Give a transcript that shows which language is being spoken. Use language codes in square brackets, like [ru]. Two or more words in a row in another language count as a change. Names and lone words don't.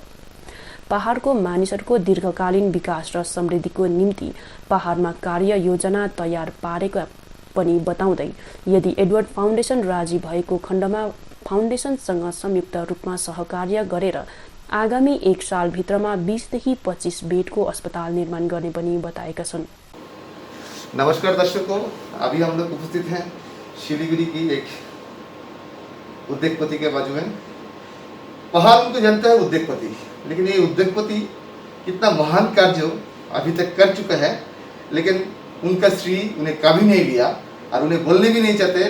[ne] पहाडको मानिसहरूको दीर्घकालीन विकास र समृद्धिको निम्ति पहाडमा कार्य योजना तयार पारेका पनि बताउँदै यदि एडवर्ड फाउन्डेसन राजी भएको खण्डमा फाउन्डेसनसँग संयुक्त रूपमा सहकार्य गरेर आगामी 1 सालभित्रमा 20 देखि 25 बेडको अस्पताल निर्माण गर्ने पनि बताएका छन्। [hi] नमस्कार दर्शकों, अभी हम लोग उपस्थित हैं शिलीगुड़ी की एक उद्योगपति के बाजू में। पहाड़ उनको जानता है उद्योगपति, लेकिन ये उद्योगपति कितना महान कार्य अभी तक कर चुका है, लेकिन उनका श्री उन्हें कभी नहीं लिया और उन्हें बोलने भी नहीं चाहते।